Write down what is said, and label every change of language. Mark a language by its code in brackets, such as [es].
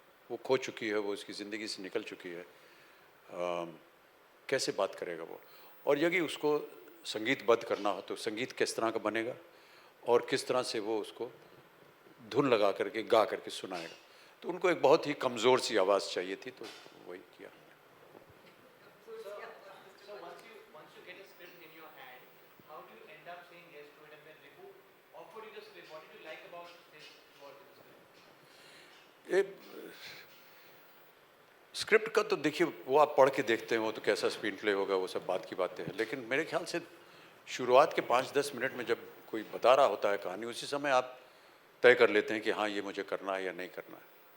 [hi] वो खो चुकी है, वो उसकी ज़िंदगी से निकल चुकी है, कैसे बात करेगा वो। और यदि उसको संगीतबद्ध करना हो तो संगीत किस तरह का बनेगा और किस तरह से वो उसको धुन लगा करके गा करके सुनाएगा। तो उनको एक बहुत ही कमज़ोर सी आवाज़ चाहिए थी, तो वही किया। [en] So once you get a script in your hand, how do you end up saying yes to it? And then Ribu offered you the script. What did you like about his work in the script? [hi] ये script का तो देखिए वो आप पढ़ के देखते हैं वो तो कैसा स्क्रीन प्ले होगा, वो सब बात की बातें हैं। लेकिन मेरे ख्याल से शुरुआत के 5-10 मिनट में जब कोई बता रहा होता है कहानी, उसी समय आप तय कर लेते हैं कि हाँ ये मुझे करना है या नहीं करना है।